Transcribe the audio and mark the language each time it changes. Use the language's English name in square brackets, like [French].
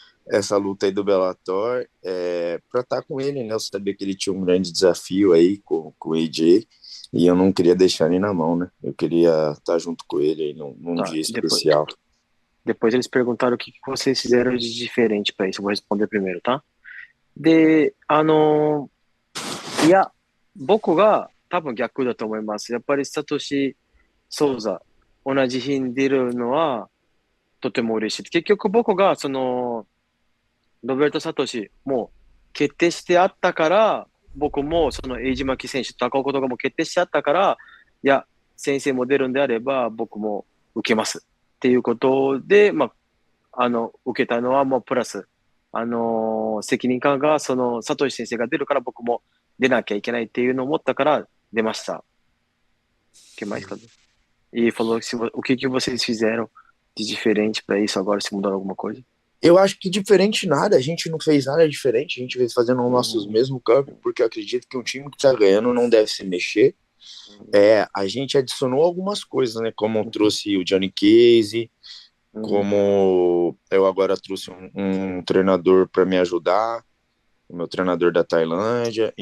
[Portuguese] essa luta aí do Bellator para estar com ele, né? Eu sabia que ele tinha um grande desafio aí com o AJ e eu não queria deixar ele na mão, né? Eu queria estar junto com ele aí num dia especial. Depois eles perguntaram o que vocês fizeram de diferente para isso. Eu vou responder primeiro, tá? [Japanese] で、いや、僕が多分逆だと思います。やっぱりサトシ・ソウザ、同じ日に出るのはとても嬉しい。結局僕がロベルト・サトシも決定してあったから、僕もそのエイジマキ選手と戦うことがもう決定してあったから、いや、先生も出るんであれば僕も受けますっていうことで、受けたのはもうプラス、責任感がサトシ先生が出るから僕も出naきゃいけないっていうのを思ったから出ました。 [Portuguese] Que mais, Kleber? E falou o que vocês fizeram de diferente para isso agora, se mudaram alguma coisa? Eu acho que diferente nada, a gente não fez nada diferente, a gente veio fazendo os nossos mesmos campos, porque eu acredito que um time que tá ganhando não deve se mexer. A gente adicionou algumas coisas, né? Como trouxe o Johnny Case, como eu agora trouxe um treinador para me ajudar, o meu treinador da Tailândia.